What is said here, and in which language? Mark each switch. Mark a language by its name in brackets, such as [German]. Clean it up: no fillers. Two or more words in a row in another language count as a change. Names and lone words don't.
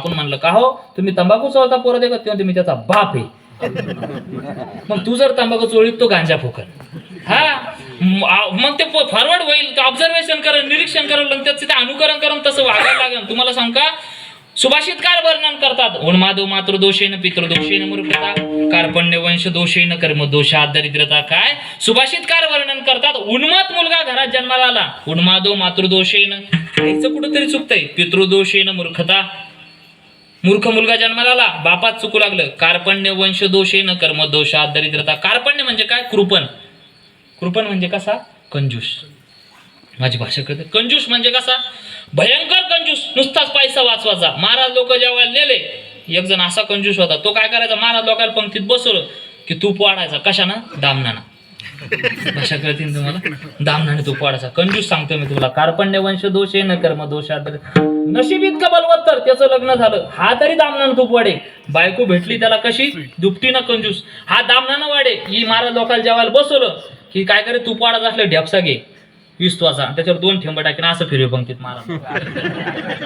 [Marathi] आपण म्हणलं का हो तुम्ही तंबाखू चोळता पोरा देखत, तेव्हा तुम्ही त्याचा बाप आहे. मग तू जर तंबाखू चोळीत तो गांजा फुकल. हा मग ते फॉरवर्ड होईल. ऑब्झर्वेशन करेल, निरीक्षण करेल, त्याचं अनुकरण करून तसं वागायला लागेल. तुम्हाला सांग का? सुभाषितकार वर्णन करतात [Sanskrit] उन्मादो मातृदोषेन पितृदोषेन मूर्खता कार्पण्य वंश दोषेन कर्मदोषात दरिद्रता. [Marathi] काय सुभाषितकार वर्णन करतात? उन्मत्त मुलगा घरात जन्माला आला, [Sanskrit] उन्मादो मातृदोषेन, [Marathi] आईचं कुठंतरी चुकतंय, [Sanskrit] पितृदोषेन मूर्खता, [Marathi] मूर्ख मुलगा जन्माला आला, बापात चुकू लागलं. [Sanskrit] कार्पण्य वंश दोषेन कर्मदोषात दरिद्रता. [Marathi] कार्पण्य म्हणजे काय? कृपण. कृपण म्हणजे कसा? कंजूस. माझी भाषा कळते? कंजूस म्हणजे कसा? भयंकर कंजूस, नुसताच पैसा वाचवायचा. महाराज लोक जेवायला नेले, एक जण असा कंजूस होता, तो काय करायचा? महाराज लोकांना पंक्तीत बसवलं की तूप वाढायचा. कशानं? दामनानं. भाषा कळते तुम्हाला? दामनाने तूप वाढायचा. कंजूस सांगतो मी तुला. [Sanskrit] कार्पण्य वंश दोषे न कर्म दोषात. [Marathi] नशीब इतकं बलवत्तर, त्याचं लग्न झालं, हा तरी दामनानं तूप वाढे. बायको भेटली त्याला कशी? दुपटीनं कंजूस, हा दामनानं वाढे. ही महाराज लोकांना जेवायला बसवलं की काय करे? तूप वाढत असलं ढ्यापसा घे 20 वाजा, त्याच्यावर 2 ठेंब टाकीन असं फिरवे पंक्तीत महाराज.